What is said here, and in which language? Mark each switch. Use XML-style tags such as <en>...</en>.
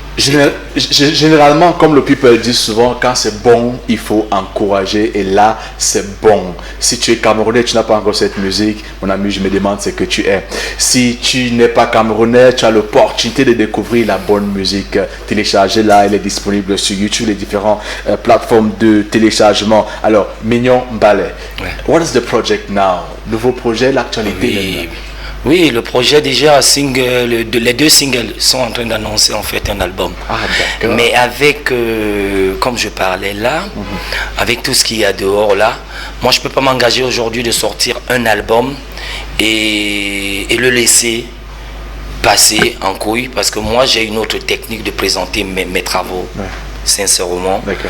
<fr>Généralement, comme le people dit souvent, quand c'est bon, il faut encourager. Et là, c'est bon. Si tu es Camerounais, tu n'as pas encore cette musique, mon ami, je me demande ce que tu es. Si tu n'es pas Camerounais, tu as l'opportunité de découvrir la bonne musique. Téléchargez-la, elle est disponible sur YouTube, les différentes plateformes de téléchargement.</fr> <en>Alors, Mignon Ballet, what is the project now?</en> <fr>Nouveau projet, l'actualité maintenant. Oui, le projet déjà, les 2 singles sont en train d'annoncer en fait un album. Ah, d'accord. Mais avec, comme je parlais là, avec tout ce qu'il y a dehors là, moi je ne peux pas m'engager aujourd'hui de sortir un album et le laisser passer en couille parce que moi j'ai une autre technique de présenter mes travaux, sincèrement.</fr>